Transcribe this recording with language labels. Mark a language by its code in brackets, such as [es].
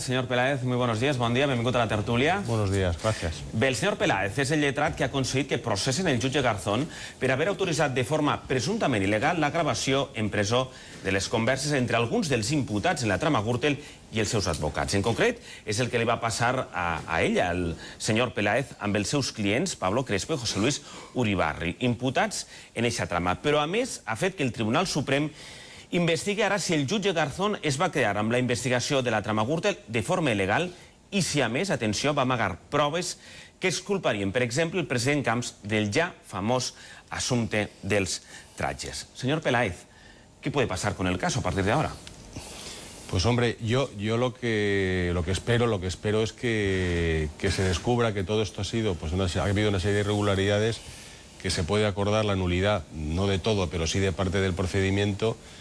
[es] Señor Peláez, muy buenos días, [ca] bon dia, benvingut a la tertulia. [es] Buenos días, gracias. [ca] Bé, el senyor Peláez és el lletrat que ha aconseguit que processen el jutge Garzón per haver autoritzat de forma presumptament il·legal la gravació en presó de les converses entre alguns dels imputats en la trama Gürtel i els seus advocats. En concret, és el que li va passar a ella, el senyor Peláez, amb els seus clients, Pablo Crespo i José Luis Uribarri, imputats en eixa trama. Però, a més, ha fet que el Tribunal Suprem investiga ara si el jutge Garzón es va quedar amb la investigació de la trama Gürtel de forma il·legal i si, a més, atenció, va amagar proves que exculparien, per exemple, el president Camps del ja famós assumpte dels tratges. [es] Señor Peláez, ¿qué puede pasar con el caso a partir de ahora? Pues hombre, yo lo que espero es que se descubra que todo esto ha sido, pues ha habido una serie de irregularidades, que se puede acordar la nulidad, no de todo, pero sí de parte del procedimiento,